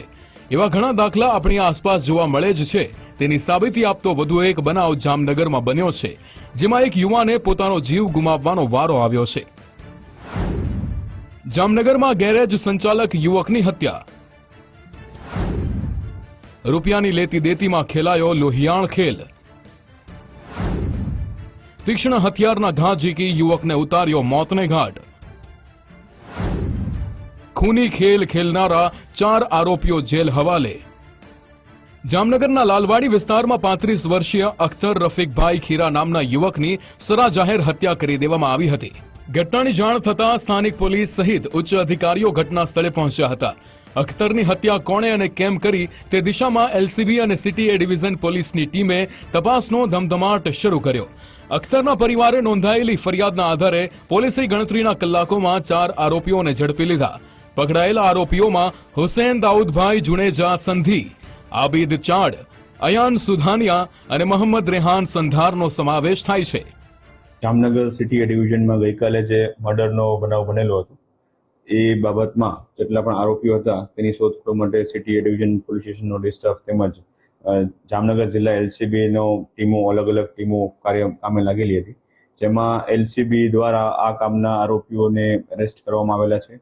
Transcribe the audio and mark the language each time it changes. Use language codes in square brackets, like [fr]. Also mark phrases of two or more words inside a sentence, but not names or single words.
[gu] એવા ઘણા દાખલા આપણી આસપાસ જોવા મળે જ છે। તેની સાબિતી આપતો વધુ એક બનાવ જામનગરમાં બન્યો છે, જેમાં એક યુવાને પોતાનો જીવ ગુમાવવાનો વારો આવ્યો છે। જામનગરમાં ગેરેજ સંચાલક યુવકની હત્યા। રૂપિયાની લેતી દેતીમાં ખેલાયો લોહિયાણ ખેલ। તીક્ષ્ણ હથિયારના ઘા ઝીકી યુવક ને ઉતાર્યો મોતને ઘાટ। ખૂની ખેલ ખેલનારા 4 આરોપીઓ જેલ હવાલે। જામનગરના લાલવાડી વિસ્તારમાં 35 વર્ષીય અખ્તર રફીકભાઈ ખીરા નામના યુવકની સરા જાહેર હત્યા કરી દેવામાં આવી હતી। ઘટનાની જાણ થતા સ્થાનિક પોલીસ સહિત ઉચ્ચ અધિકારીઓ ઘટના સ્થળે પહોંચ્યા હતા। અખ્તરની હત્યા કોણે અને કેમ કરી તે દિશામાં એલસીબી અને સીટી એ ડિવિજન પોલીસની ટીમે તપાસનો ધમધમાટ શરૂ કર્યો। અખ્તરના પરિવારે નોંધાયેલી ફરિયાદના આધારે પોલીસે ગણતરીના કલાકોમાં 4 આરોપીઓને ઝડપી લીધા। પકડાયેલા આરોપીઓમાં હુસૈન દાઊદભાઈ જુનેજા સંધી, આબિદ ચાડ, અયાન સુધાનિયા અને મોહમ્મદ રેહાન સંધારનો સમાવેશ થાય છે। જામનગર સિટી એ डिविजનમાં ગઈકાલે જે મર્ડરનો બનાવ બનેલો હતો એ બાબતમાં જેટલા પણ આરોપીઓ હતા તેની શોધખોળ માટે [en] city A division police station staff [gu] તેમજ જામનગર જિલ્લા એલસીબી નો ટીમો અલગ અલગ ટીમો કામે લાગેલી હતી, જેમાં એલસીબી દ્વારા આ કામના આરોપીઓને એરેસ્ટ કરવામાં આવેલા છે।